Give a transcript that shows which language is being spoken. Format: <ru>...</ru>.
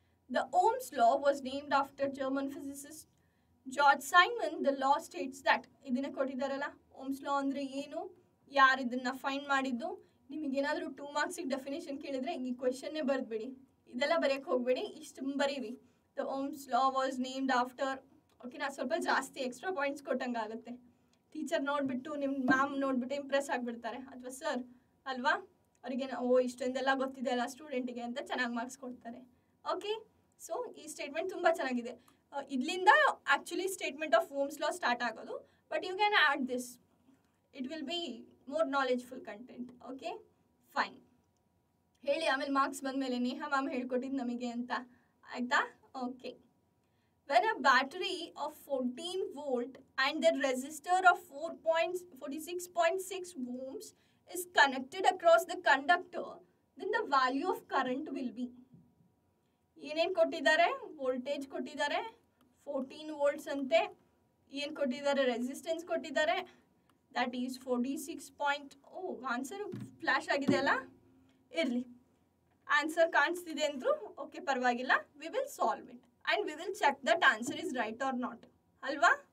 <en>The Ohm's law was named after German physicist George Simon. The law states that,</en> <kn>ಇದನ್ನ ಕೊಟ್ಟಿದ್ದಾರಲ್ಲ, Ohm's law ಅಂದರೆ ಏನು, ಯಾರು ಇದನ್ನು find ಮಾಡಿದ್ದು. ನಿಮಗೇನಾದರೂ 2 ಮಾರ್ಕ್ಸಿಗೆ ಡೆಫಿನೇಷನ್ ಕೇಳಿದರೆ ಈ ಕ್ವೆಶನ್ನೇ ಬರೆದ್ಬಿಡಿ, ಇದೆಲ್ಲ ಬರೆಯೋಕ್ಕೆ ಹೋಗಬೇಡಿ, ಇಷ್ಟು ಬರೀರಿ.</kn> <en>The Ohm's law was named after.</en> <kn>Okay, ನಾನು ಸ್ವಲ್ಪ ಜಾಸ್ತಿ ಎಕ್ಸ್ಟ್ರಾ ಪಾಯಿಂಟ್ಸ್ ಕೊಟ್ಟಂಗೆ ಆಗುತ್ತೆ. ಟೀಚರ್ ನೋಡಿಬಿಟ್ಟು ನಿಮ್ಮ ಮ್ಯಾಮ್ ನೋಡಿಬಿಟ್ಟು ಇಂಪ್ರೆಸ್ ಆಗಿಬಿಡ್ತಾರೆ, ಅಥವಾ ಸರ್ ಅಲ್ವಾ, ಅವರಿಗೆ ಇಷ್ಟೊಂದೆಲ್ಲ ಗೊತ್ತಿದೆ ಅಲ್ಲ ಸ್ಟೂಡೆಂಟಿಗೆ ಅಂತ ಚೆನ್ನಾಗಿ ಮಾರ್ಕ್ಸ್ ಕೊಡ್ತಾರೆ. ಓಕೆ, ಸೊ ಈ ಸ್ಟೇಟ್ಮೆಂಟ್ ತುಂಬ ಚೆನ್ನಾಗಿದೆ. ಇದರಿಂದ actually statement of Ohm's law start ಆಗೋದು,</kn> <en>But you can add this, it will be more knowledgeful content.</en> <kn>Okay, fine. ಹೇಳಿ ಆಮೇಲೆ ಮಾರ್ಕ್ಸ್ ಬಂದಮೇಲೆ ನೇಹಾ ಮ್ಯಾಮ್ ಹೇಳ್ಕೊಟ್ಟಿದ್ದು ನಮಗೆ ಅಂತ, ಆಯಿತಾ? Okay.</kn> <en>When a battery of 14 volt and the resistor of 46.6 ohms is connected across the conductor, then the value of current will be.</en> <kn>ಏನೇನು ಕೊಟ್ಟಿದ್ದಾರೆ, voltage ಕೊಟ್ಟಿದ್ದಾರೆ 14 ವೋಲ್ಟ್ಸ್ ಅಂತೆ, ಏನು ಕೊಟ್ಟಿದ್ದಾರೆ, ರೆಸಿಸ್ಟೆನ್ಸ್ ಕೊಟ್ಟಿದ್ದಾರೆ,</kn> <en>That is 46.</en> <kn>ಆನ್ಸರ್ ಫ್ಲ್ಯಾಶ್ ಆಗಿದೆ ಅಲ್ಲ, ಇರಲಿ, ಆನ್ಸರ್ ಕಾಣಿಸ್ತಿದೆ ಅಂದರು.</kn> <en>Okay, ಪರವಾಗಿಲ್ಲ, we will solve it and we will check that answer is right or not ಅಲ್ವಾ?</en>